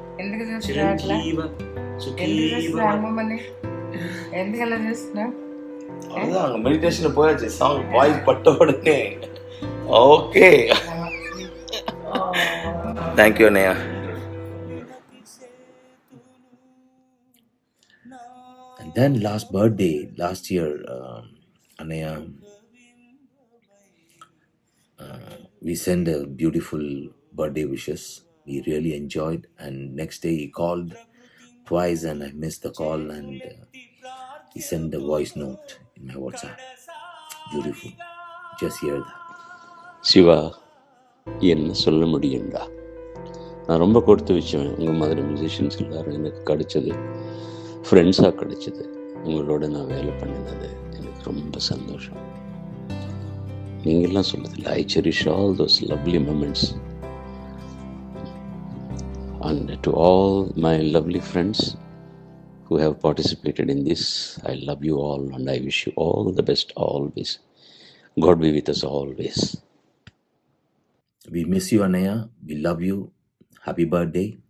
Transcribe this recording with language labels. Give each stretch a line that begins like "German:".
Telugu: ఎందుకు చూస్తున్నా అట్లా ఎందుకు చూస్తున్నా అమ్మమ్మని ఎందుకు అలా చూస్తున్నా
Tamil: அங்க மெடிடேஷன் போயாச்சு சாங் வாய்ஸ் பட்ட உடனே okay thank you அண்ணையா
English: Then last year, Anaya, we sent a beautiful birthday wishes. We really enjoyed, and next day he called twice and I missed the call, and he sent a voice note in my WhatsApp. Beautiful. Just hear that.
Tamil: Siva, என்ன சொல்ல முடியும்டா? நான் ரொம்ப கொடுத்து வச்சேன். உங்கள் மாதிரி musicians எல்லோரும் எனக்கு கிடைச்சது, ஃப்ரெண்ட்ஸாக கிடைச்சது, உங்களோட நான் வேலை பண்ணினது எனக்கு ரொம்ப சந்தோஷம். நீங்கள்லாம் சொல்லுதில்ல,
English: I cherish all those lovely moments. And to all my lovely friends who have participated in this, I love you all and I wish you all the best always. God be with us always. We miss you, Anaya. We love you. Happy birthday.